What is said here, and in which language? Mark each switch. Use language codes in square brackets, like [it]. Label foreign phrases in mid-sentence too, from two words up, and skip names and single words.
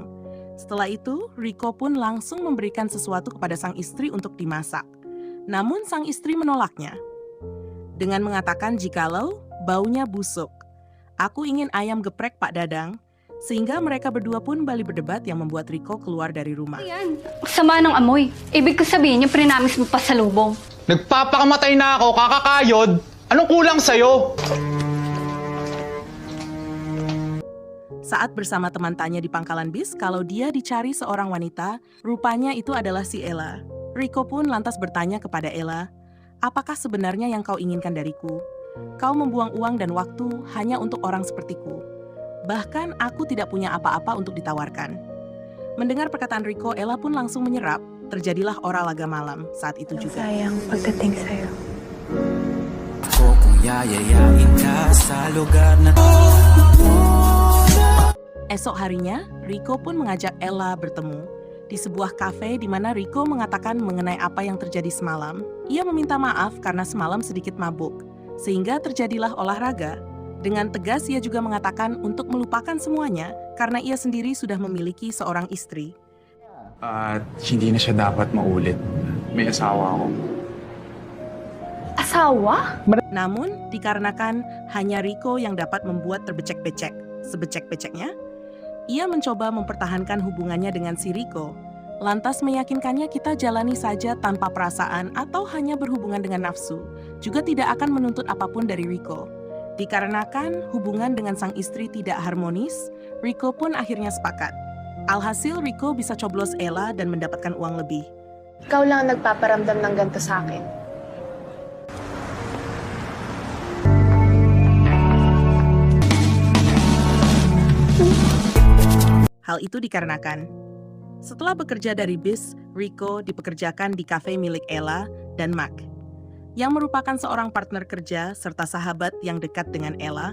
[id] Setelah itu, Rico pun langsung memberikan sesuatu kepada sang istri untuk dimasak. Namun sang istri menolaknya, dengan mengatakan jikalau baunya busuk. "Aku ingin ayam geprek, Pak Dadang." Sehingga mereka berdua pun balik berdebat yang membuat Rico keluar dari rumah. [tl] Ayan, sama ng amoy. Ibig ko sabihin yung prinamis mo pa sa lubong. Nagpapakamatay na ako, kakakayod. Anong kulang sa'yo? [id] Saat bersama teman tanya di pangkalan bis kalau dia dicari seorang wanita, rupanya itu adalah si Ella. Rico pun lantas bertanya kepada Ella, "Apakah sebenarnya yang kau inginkan dariku? Kau membuang uang dan waktu hanya untuk orang sepertiku. Bahkan aku tidak punya apa-apa untuk ditawarkan." Mendengar perkataan Rico, Ella pun langsung menyerap. Terjadilah oral laga malam saat itu juga. [tl] Sayang pagdating sa'yo. Kung yayayain ka sa lugar na [id] Esok harinya, Rico pun mengajak Ella bertemu di sebuah kafe di mana Rico mengatakan mengenai apa yang terjadi semalam. Ia meminta maaf karena semalam sedikit mabuk, sehingga terjadilah olahraga. Dengan tegas ia juga mengatakan untuk melupakan semuanya karena ia sendiri sudah memiliki seorang istri. [tl] At hindi na siya dapat maulit. May asawa ako. Asawa? [id] Namun, dikarenakan hanya Rico yang dapat membuat terbecek-becek, sebecek-beceknya, ia mencoba mempertahankan hubungannya dengan si Rico, lantas meyakinkannya kita jalani saja tanpa perasaan atau hanya berhubungan dengan nafsu, juga tidak akan menuntut apapun dari Rico. Dikarenakan hubungan dengan sang istri tidak harmonis, Rico pun akhirnya sepakat. Alhasil Rico bisa coblos Ella dan mendapatkan uang lebih. [tl] Ikaw lang ang nagpaparamdam ng ganito sa akin. [id] Hal itu dikarenakan setelah bekerja dari bis, Rico dipekerjakan di kafe milik Ella dan Mac, yang merupakan seorang partner kerja serta sahabat yang dekat dengan Ella.